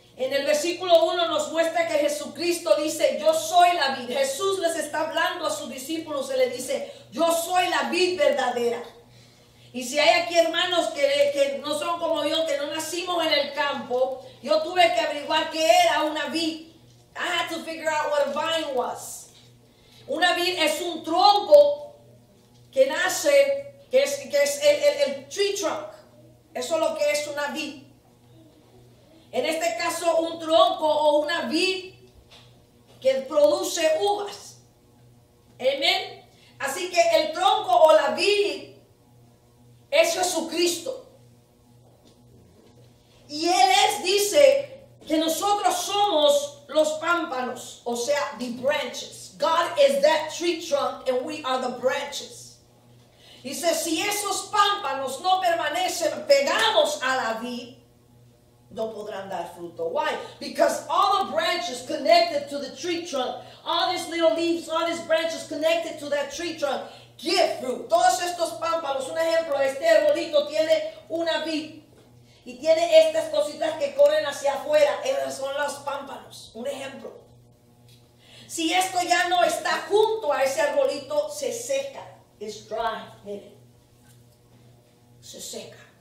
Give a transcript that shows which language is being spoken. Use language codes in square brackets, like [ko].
[es] En el versículo 1 nos muestra que Jesucristo dice, yo soy la vid. Jesús les está hablando a sus discípulos, se le dice, yo soy la vid verdadera. Y si hay aquí hermanos que no son como yo, que no nacimos en el campo, yo tuve que averiguar qué era una vid. [en] I had to figure out what a vine was. [es] Una vid es un tronco que nace, que es el [en] tree trunk. [es] Eso es lo que es una vid. En este caso, un tronco o una vid que produce uvas. Amén. Así que el tronco o la vid es Jesucristo. Y Él dice que nosotros somos los pámpanos, o sea, [en] the branches. God is that tree trunk and we are the branches. [es] Dice, si esos pámpanos no permanecen pegados a la vid, no podrán dar fruto. [en] Why? Because all the branches connected to the tree trunk, all these little leaves, all these branches connected to that tree trunk, give fruit. [es] Todos estos pámpanos, un ejemplo, este arbolito tiene una vid y tiene estas cositas que corren hacia afuera. Esas son los pámpanos, un ejemplo. Si esto ya no está junto a ese arbolito, se seca. [en] It's dry. [es] Miren. Se seca.